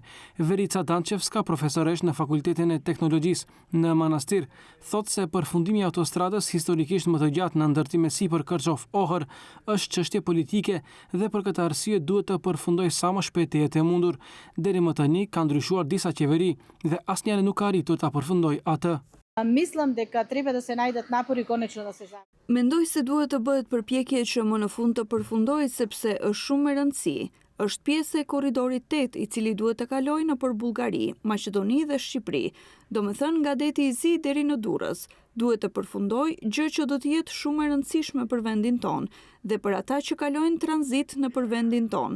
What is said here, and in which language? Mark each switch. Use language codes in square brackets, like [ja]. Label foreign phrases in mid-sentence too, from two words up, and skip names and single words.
[sq] Verica Dançevska, profesoresh në Fakultetin e Teknologjisë në Manastir, thotë se përfundimi i autostradës historikisht më të gjatë në ndërtim sipër Kërçov-Ohër është çështje politike dhe për këtë arsye duhet të përfundojë sa më shpejt e jetë e mundur. Deri më tani ka ndryshuar disa qeveri dhe asnjëra nuk ka arritur ta përfundojë atë. [mk] Мислим дека треба да се најдат напори конечно да се зане. [sq] Mendoj se duhet të bëhet përpjekje që më në fund të përfundojë sepse është shumë e rëndësi. Është pjesë e korridorit 8 i cili duhet të kalojë nëpër Bullgari, Maqedoni dhe Shqipëri. Domethënë nga deti i Zi deri në Durrës. Duhet të përfundojë, gjë që do të jetë shumë e rëndësishme për vendin tonë dhe për ata që kalojnë tranzit nëpër vendin tonë.